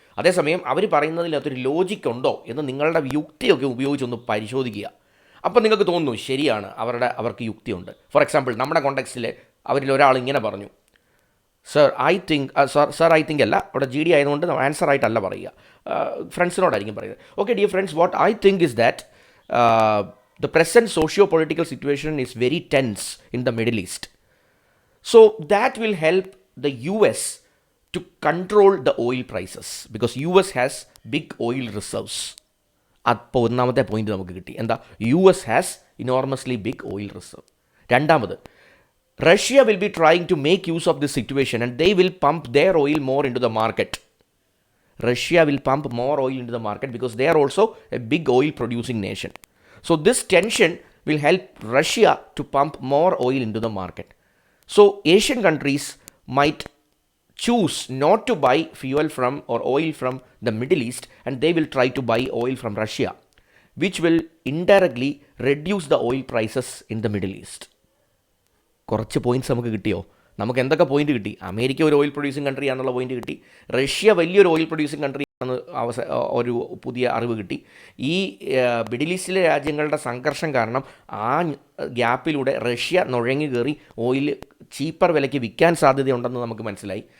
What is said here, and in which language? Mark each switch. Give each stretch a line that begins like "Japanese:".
Malayalam: അതേസമയം അവർ പറയുന്നതിലകത്തൊരു ലോജിക്ക് ഉണ്ടോ എന്ന് നിങ്ങളുടെ യുക്തിയൊക്കെ ഉപയോഗിച്ചൊന്ന് പരിശോധിക്കുക. അപ്പോൾ നിങ്ങൾക്ക് തോന്നുന്നു ശരിയാണ്, അവർക്ക് യുക്തിയുണ്ട്. ഫോർ എക്സാമ്പിൾ, നമ്മുടെ കോണ്ടെക്സ്റ്റിൽ അവരിൽ ഒരാൾ ഇങ്ങനെ പറഞ്ഞു, സർ ഐ തിങ്ക് അല്ല, അവിടെ ജി ഡി ആയതുകൊണ്ട് ആൻസർ ആയിട്ടല്ല പറയുക, ഫ്രണ്ട്സിനോടായിരിക്കും പറയുന്നത്.
English: Okay dear friends, what I think is that the present socio-political situation is very tense in the Middle East. So that will help the US to control the oil prices because US has big oil reserves.
Malayalam: അപ്പോൾ ഒന്നാമത്തെ point നമുക്ക് കിട്ടി. എന്താ?
English: US has enormously big oil reserve. രണ്ടാമത്, Russia will be trying to make use of this situation and they will pump their oil more into the market. Russia will pump more oil into the market because they are also a big oil producing nation. So this tension will help Russia to pump more oil into the market. So Asian countries might choose not to buy fuel from or oil from the Middle East and they will try to buy oil from Russia, which will indirectly reduce the oil prices in the Middle East.
Malayalam: കുറച്ച് points നമുക്ക് കിട്ടിയോ? നമുക്ക് എന്തൊക്കെ point കിട്ടി? America ഒരു oil producing country ആണെന്നുള്ള point കിട്ടി. Russia വലിയൊരു ഓയിൽ പ്രൊഡ്യൂസിങ് കൺട്രി ആണെന്ന് ഒരു പുതിയ അറിവ് കിട്ടി. ഈ മിഡിൽ ഈസ്റ്റിലെ രാജ്യങ്ങളുടെ സംഘർഷം കാരണം ആ ഗ്യാപ്പിലൂടെ റഷ്യ നുഴങ്ങി കയറി ഓയിൽ ചീപ്പർ വിലയ്ക്ക് വിൽക്കാൻ സാധ്യതയുണ്ടെന്ന് നമുക്ക് മനസ്സിലായി.